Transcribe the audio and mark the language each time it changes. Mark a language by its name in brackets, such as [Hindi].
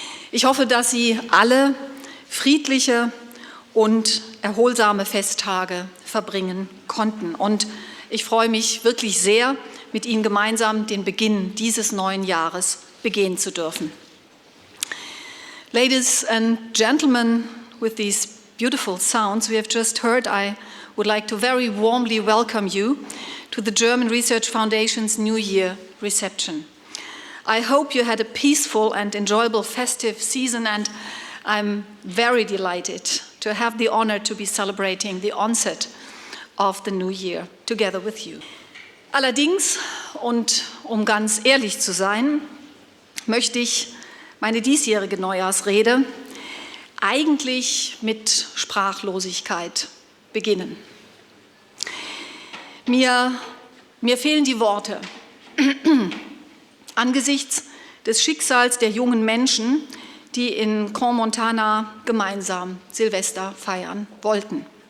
[German] Ich hoffe, dass Sie alle friedliche und erholsame Festtage verbringen konnten. Und ich freue mich wirklich sehr, mit Ihnen gemeinsam den Beginn dieses neuen Jahres begehen zu dürfen. [English] Ladies and gentlemen, with these beautiful sounds we have just heard, I would like to very warmly welcome you to the German Research Foundation's New Year reception. I hope you had a peaceful and enjoyable festive season, and I'm very delighted to have the honor to be celebrating the onset of the new year together with you. [German] Allerdings, und um ganz ehrlich zu sein, möchte ich meine diesjährige Neujahrsrede eigentlich mit Sprachlosigkeit beginnen. Mir fehlen die Worte angesichts des Schicksals der jungen Menschen, die in Crans-Montana gemeinsam Silvester feiern wollten.